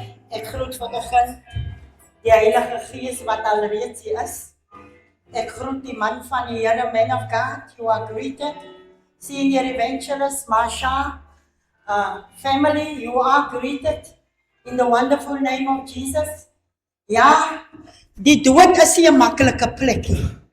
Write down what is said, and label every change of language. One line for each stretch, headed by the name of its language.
Afrikaans: Ek groet vanoggend die Heilige Gees wat alreeds hier is. Ek groet die man van die Here,
English: man of God, you are greeted. Senior Evangelist Marsha, family, you are greeted in the wonderful name of Jesus.
Afrikaans: Ja, die dood is nie 'n maklike plekkie.